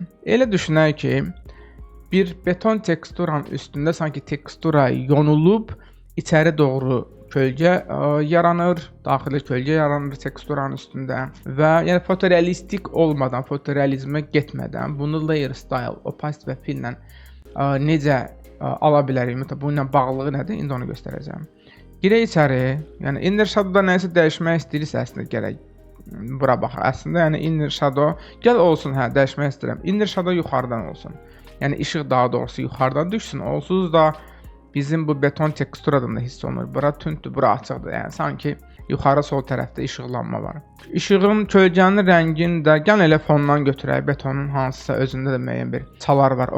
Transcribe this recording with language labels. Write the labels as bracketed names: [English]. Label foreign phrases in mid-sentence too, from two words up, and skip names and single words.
[Azerbaijani] Elə düşünək ki, bir beton teksturanın üstündə sanki tekstura yonulub içəri doğru kölgə yaranır, daxili kölgə yaranır teksturanın üstündə və yəni fotorealistik olmadan, fotorealizmə getmədən bunu [English] layer style, [Azerbaijani] opacity və fill ilə necə ala bilərik? Bununla bağlılığı nədir? İndi onu göstərəcəm. Girək içəri, yəni [English] inner shadow'da [Azerbaijani] nəyisə dəyişmək istəyirsə əslində gərək bura bax. Əslində yəni [English] inner shadow [Azerbaijani] gəl olsun, hə, dəyişmək istəyirəm. [English] Inner shadow [Azerbaijani] yuxarıdan olsun. Yəni işıq daha doğrusu yuxarıdan düşsün. Onsuz da bizim bu beton teksturadan da hiss olunur. Bura tündür, bura açıqdır. Yəni sanki yuxarı sol tərəfdə işıqlanma var. İşığın kölgənin rəngini də gəl elə fondan götürək. Betonun hansısa özündə də müəyyən bir çalar var.